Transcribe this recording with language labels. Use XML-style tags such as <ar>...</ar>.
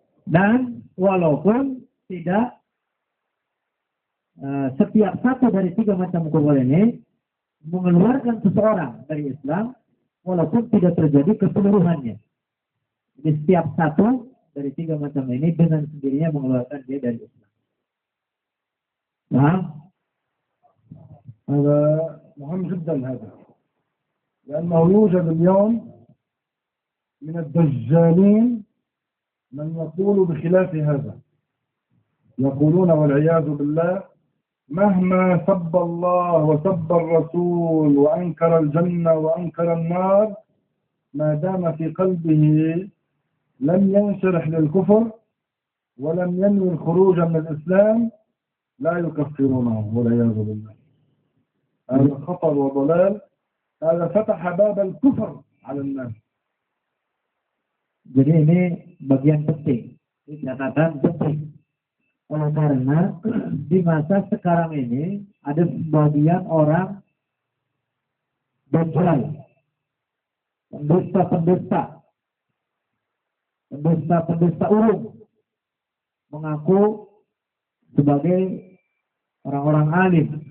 <id>Dan walaupun tidak setiap satu dari 3 macam kufur ini mengeluarkan seseorang dari Islam, walaupun tidak terjadi keseluruhannya. Jadi setiap satu dari 3 macam ini dengan sendirinya mengeluarkan dia dari Islam. Nah,</id> <ar>هذا مهم جدا هذا، لأنه يوجد اليوم من الدجالين من يقول بخلاف هذا، يقولون والعياذ بالله مهما سب الله وسب الرسول وأنكر الجنة وأنكر النار ما دام في قلبه لم ينشرح للكفر ولم ينوي الخروج من الإسلام لا يكفرونه والعياذ بالله. هذا خطر وضلال، هذا فتح باب الكفر على الناس.</ar> <id>Jadi ini bagian penting, ini catatan penting. Oleh karena di masa sekarang ini ada sebagian orang dajjal, pendusta ulung, mengaku sebagai orang-orang alim.</id>